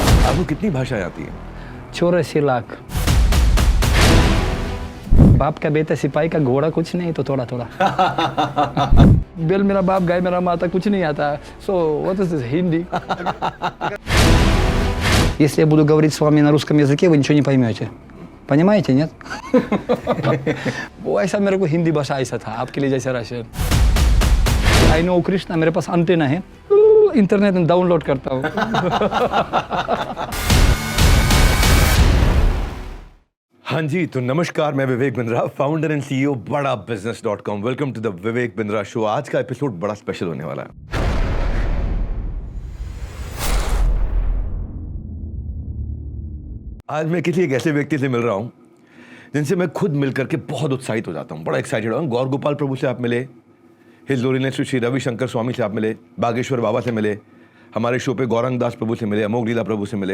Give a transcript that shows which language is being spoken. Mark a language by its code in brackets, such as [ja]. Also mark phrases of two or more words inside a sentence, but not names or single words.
[hi] आपको कितनी भाषाएं आती हैं? 84 लाख। बाप का बेटा सिपाही का घोड़ा कुछ नहीं तो थोड़ा थोड़ा। बेल मेरा बाप गाय मेरा माता कुछ नहीं आता। [en] So what is this Hindi? [ru] Если я буду говорить с вами на русском языке, вы ничего не поймете. Понимаете, нет? [hi] वो ऐसा मेरे को हिंदी भाषा ऐसा था, आपके लिए जैसा रशियन। [en] I know [hi] कृष्णा, मेरे पास अंटेना है, इंटरनेट में डाउनलोड करता हूँ। हाँ जी, तो नमस्कार, मैं विवेक बिंद्रा, [en] founder and CEO [hi] बड़ा business.com। [en] Welcome to the Vivek Bindra show. [hi] आज का एपिसोड बड़ा स्पेशल होने वाला है। आज मैं किसी एक ऐसे व्यक्ति से मिल रहा हूं जिनसे मैं खुद मिलकर के बहुत उत्साहित हो जाता हूं, बड़ा एक्साइटेड हूं। गौर गोपाल प्रभु से आप मिले, [en] His Holiness [hi] श्री रविशंकर स्वामी से आप मिले, बागेश्वर बाबा से मिले, हमारे शो पे गौरंग दास प्रभु से मिले, अमोघ लीला प्रभु से मिले।